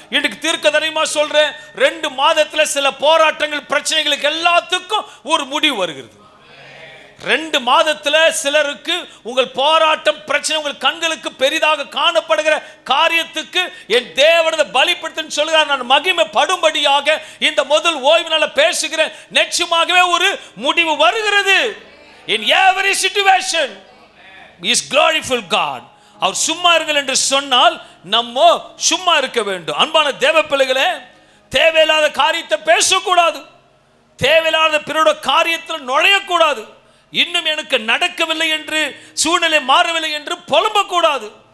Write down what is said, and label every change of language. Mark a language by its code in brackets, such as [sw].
[ta] இன்றைக்கு தீர்க்கதரிசனமா சொல்றேன், 2 மாதத்துல சில போராட்டங்கள் பிரச்சனைகளுக்கு எல்லாத்துக்கும் ஒரு முடிவு வருகிறது. 2 மாதத்துல சிலருக்கு உங்கள் போராட்டம் பிரச்சனை உங்கள் கண்களுக்கு பெரிதாக காணப்படுகிற காரியத்துக்கு என் தேவனை பலிப்படுத்துன்னு சொல்லுகிறார். நான் மகிமை படும்படியாக இந்த முதல் ஓய்வு நாள பேசுகிறேன். நிச்சயமாகவே ஒரு முடிவு வருகிறது. [en] In every situation is gloriful God. [ta] அவர் சும்மா இருங்கள் என்று சொன்னால் நம்ம சும்மா இருக்க வேண்டும். அன்பான தேவ பிள்ளைகளே, தேவையில்லாத காரியத்தை பேசக்கூடாது, தேவையில்லாத பிறரோட காரியத்தில் நுழையக்கூடாது. இன்னும் எனக்கு நடக்கவில்லை என்று, சூழ்நிலை மாறவில்லை என்று புலம்பக்கூடாது.